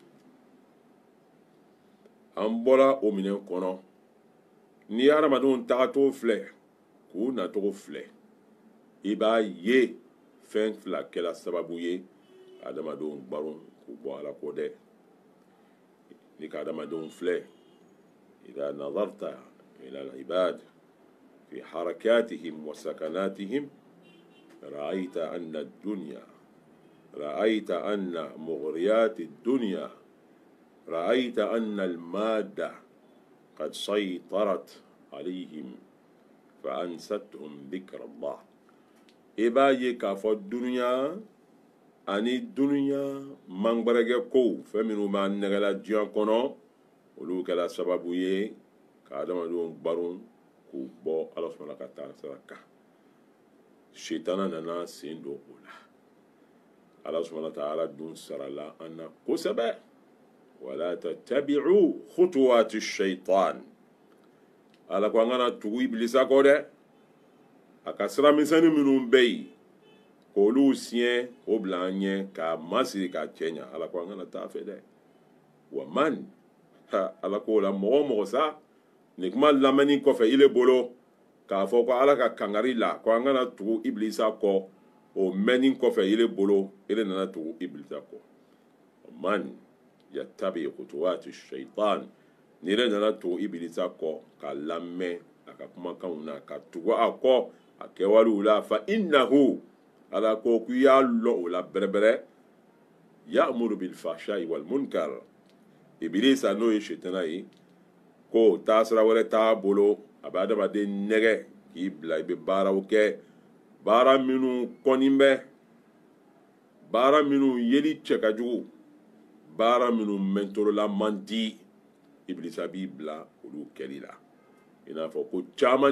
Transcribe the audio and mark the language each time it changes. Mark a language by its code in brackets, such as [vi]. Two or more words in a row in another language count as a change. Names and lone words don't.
[bm] an bɔra o minɛ kɔnɔ ni hadamadenw tagacogo filɛ k'u nacogo filɛ i b'a ye fɛn fila kɛla sababu ye hadamadenw gbaron k'u bɔ ala ko dɛ ni ka hadamadenw filɛ [ar] إذا نظرت إلى العباد في حركاتهم وسكناتهم رأيت أن الدنيا رأيت أن مغريات الدنيا رأيت أن المادة قد سيطرت عليهم فأنستهم ذكر الله [bm] i b'a ye k'a fɔ dunuya ani dunuya mangbaragɛ kow fɛn minnu b'a nɛgɛla diɲɛ kɔnɔ olu kɛra sababu ye ka adamadenw gbaron k'u bɔ ala sɔnna ka taa sira kan sitana nana sen don o la ala sɔnna ta ala dun sarala an na kosɛbɛ [ar] ولا تتبعوا خطوات الشيطان [bm] ala ko an kana tugu ibilisa kɔ dɛ a ka sira misɛnnin minnu bɛ yen k'olu siɲɛ k'o bila an ɲɛ k'a masiri k'a cɛ ɲa ala ko an kana taa fɛ dɛ wa man ala ko la mɔgɔ o mɔgɔ sa nin kuma lamɛnni kɔfɛ ile bolo k'a fɔ ko ala ka kangari la ko an kana tugu ibilisa kɔ o mɛnni kɔfɛ ile bolo ile nana tugu ibilisa kɔ [ar] من يتبع خطوات الشيطان [bm] ni ile nana tugu ibilisa kɔ k'a lamɛn a ka kumakanw na ka tugu a kɔ a kɛwalew la [ar] فإنه [bm] ala ko k'i y'a lɔ o la bɛrɛbɛrɛ [ar] يأمر بالفحشاء والمنكر [bm] ibilisa n'o ye sitana ye ko taasira wɛrɛ t'a bolo a bɛ adamaden nɛgɛ k'i bila i bɛ baaraw kɛ baara minnu kɔni bɛ baara minnu yeli cɛ ka jugu baara minnu mɛntɔrɔla man di ibilisa b'i bila olu kɛli la i n'a fɔ ko caman